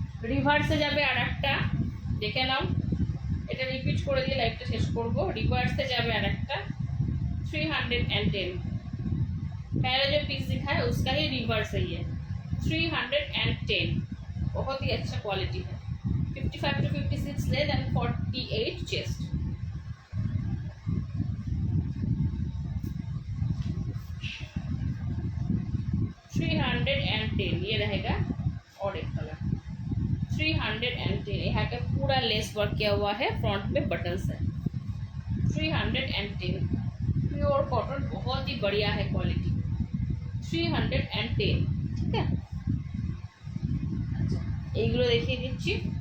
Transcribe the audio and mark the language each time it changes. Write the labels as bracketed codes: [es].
[bn] রিভার্সে যাবে আরেকটা, দেখে নাও, এটা রিপিট করে দিয়ে লাইভটা শেষ করব। रिवर्स जावे आरेकटा 310। [hi] पहले जो पीस दिखा है उसका ही रिवर्स ही है 310। बहुत ही अच्छा क्वालिटी है। 55 to 56 लेंथ एंड 48 चेस्ट। ये रहेगा और एक कलर 310। यहाँ का पूरा लेस वर्क किया हुआ है, फ्रंट में बटन्स है। 310 प्योर कॉटन, बहुत ही बढ़िया है क्वालिटी। 310। ठीक है, अच्छा [bn] এইগুলো দেখিয়ে দিচ্ছি।